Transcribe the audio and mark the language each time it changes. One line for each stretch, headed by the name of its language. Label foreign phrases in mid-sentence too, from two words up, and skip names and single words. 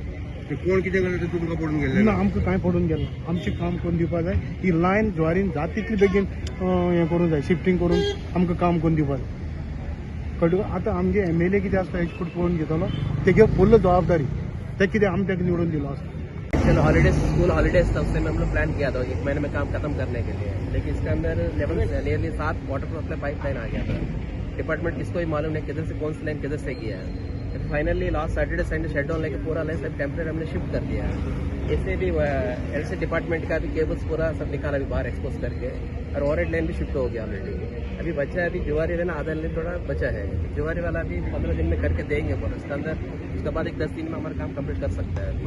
Konkani: कोण कितें करता तें तुमकां पडून गेलें ना आमकां कांय पडून गेलें आमचें काम करून दिवपा जाय ही लायन ज्वारीन जाता तितली बेगीन हें करूंक जाय शिफ्टिंग करून आमकां काम करून दिवपा जाय कळ्ळें आतां आमगे MLA कितें आसता हेजे फूट पळोवन घेतलो तेगे फुल्ल जबाबदारी ते कितें आमी ताका निवडून दिलो आसता
Hindi: चलो
English: holidays school holidays
Hindi: तब से हम लोग प्लान किया था 1 महीने में काम खत्म करने के लिए लेकिन इसके अंदर नियरली 7
English: water supply pipeline
Hindi: आ गया था डिपार्टमेंट किसको ही मालूम नहीं किधर से कौन सी लाइन किधर से किया है
English: finally last Saturday Sunday shut down
Hindi: लेके पूरा लाइन सब टेम्परेरी हमने शिफ्ट कर दिया है इससे भी
English: LC department
Hindi: का भी केबल्स पूरा सब निकाला अभी बाहर एक्सपोज करके और
English: overhead line
Hindi: भी शिफ्ट हो गया ऑलरेडी अभी बचा है अभी जुआरी लाइन आधा लाइन थोड़ा बचा है जुआरी वाला भी 15 दिन में करके देंगे पूरा उसके अंदर उसके बाद एक 10 दिन में हमारा काम कंप्लीट कर सकता है